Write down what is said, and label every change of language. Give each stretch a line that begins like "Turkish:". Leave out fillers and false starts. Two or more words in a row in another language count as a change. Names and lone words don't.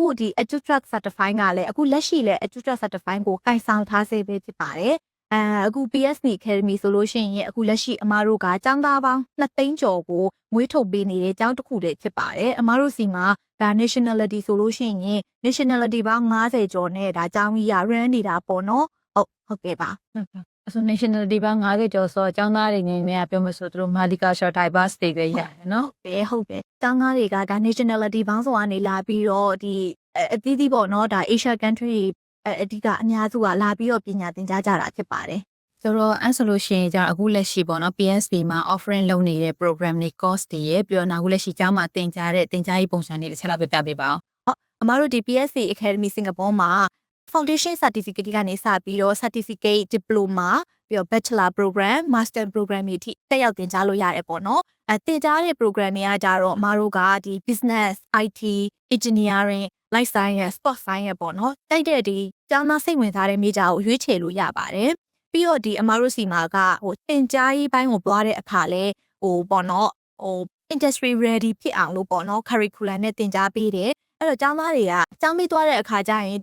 Burmese: ဒီ EduTrust certify ကလည်းအခုလက်ရှိလည်း EduTrust certify ကိုကိုင်ဆောင်ထားစေပဲဖြစ်ပါတယ်အခု PSP Academy ဆိုလို့ရှိရင်အခုလက်ရှိအမားတို့ကကျောင်းသားပေါင်း2သိန်းကျော်ကိုမွေးထုတ်ပေးနေတဲ့ကျောင်းတစ်ခုလေးဖြစ်ပါတယ်အမားတို့စီမှာဒါ nationality ဆိုလို့ရှိရင် nationality ပေါင်း90ကျော်နဲ့ဒါကျောင်းကြီးရ run နေတာပေါ့နော်ဟုတ်ကဲ့ပါအဆို nationality ပေါင်း90ကျော်ဆိုတော့ကျောင်းသားတွေနေ နဲ့ပြောမဆိုသူတို့
English: multicultural diversity
Burmese: တွေရတယ်နော်ဟုတ်တယ်ကျောင်းသားတွေကဒါ nationality ပေါင်းစုံကနေလာပြီးတော့ဒီအသီးသီးပေါ့နော်ဒါ Asia country အဓိကအများစုကလာပြီးတော့ပညာသင်ကြားကြတာဖြစ်ပါတယ်ဆိုတော့အဲ့ဆိုလို့ရှိရင်じゃအခုလက်ရှိပေါ့နော် PSP မှာ offering လုပ်နေတဲ့ program တွေ course တွေရဲ့ပြီးတော့အခုလက်ရှိကျောင်းမှာသင်ကြားတဲ့သင်ကြားရေးပုံစံတွေတစ်ချက်လောက်ပြပြပေးပါ အောင်ဟုတ်အမတို့ဒီ PSP Academy Singapore မှာ
English: foundation certificate
Burmese: ကနေစပြီးတော့
English: certificate diploma
Burmese: ပြီးတော့
English: bachelor program master program
Burmese: တွေအထိတက်ရောက်သင်ကြားလို့ရတယ်ပေါ့နော်သင်ကြားတဲ့ program တွေကကြတော့အမတို့ကဒီ
English: business IT engineering life science sport science
Burmese: ပေါ့နော်တိုက်တဲ့ဒီကျောင်းသားစိတ်ဝင်စားတဲ့မိကြကို ရွေးချယ်လို့ရပါတယ်ပြီးတော့ဒီအမတို့စီမှာကသင်ကြားရေးပိုင်းကိုသွားတဲ့အခါလဲပေါ့နော်
English: industry ready
Burmese: ဖြစ်အောင်လို့ပေါ့နော် curriculum နဲ့သင်ကြားပေးတယ်အဲ့တော့ကျောင်းသားတွေကကျောင်းပြီးသွားတဲ့အခါကျရင်